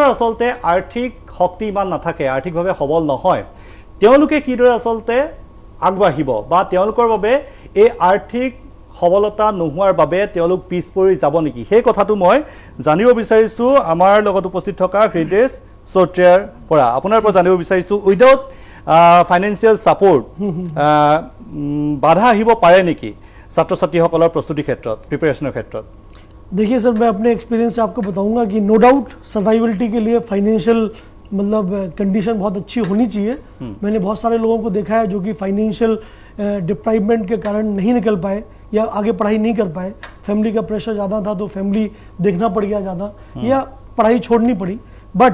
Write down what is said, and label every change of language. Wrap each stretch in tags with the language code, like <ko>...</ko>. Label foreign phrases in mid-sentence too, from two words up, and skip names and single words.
<as>আচলতে আৰ্থিক শক্তি ইমান নাথাকে আৰ্থিকভাৱে সবল নহয় তেওঁলোকে কিদৰে আচলতে আগবাঢ়িব বা তেওঁলোকৰ বাবে এই আৰ্থিক সবলতা নোহোৱাৰ বাবে তেওঁলোক পিছ পৰি যাব নেকি সেই কথাটো মই জানিব বিচাৰিছোঁ আমাৰ লগত উপস্থিত থকা হৃদেশ চৌটিয়াৰ পৰা আপোনাৰ পৰা জানিব বিচাৰিছোঁ</as> <en>without financial support</en> <as>বাধা আহিব পাৰে নেকি ছাত্ৰ ছাত্ৰীসকলৰ প্ৰস্তুতি ক্ষেত্ৰত প্ৰিপাৰেশ্যনৰ ক্ষেত্ৰত</as> <hi>देखिए सर मैं अपने एक्सपीरियंस से आपको बताऊंगा कि</hi> <en>no doubt</en> <hi>सर्वाइवलिटी के लिए फाइनेंशियल मतलब कंडीशन बहुत अच्छी होनी चाहिए मैंने बहुत सारे लोगों को देखा है जो कि</hi> <en>financial deprivation</en> <hi>के कारण नहीं निकल पाए या आगे पढ़ाई नहीं कर पाए फैमिली का प्रेशर ज़्यादा था तो फैमिली देखना पड़ गया ज़्यादा या पढ़ाई छोड़नी पड़ी बट</hi>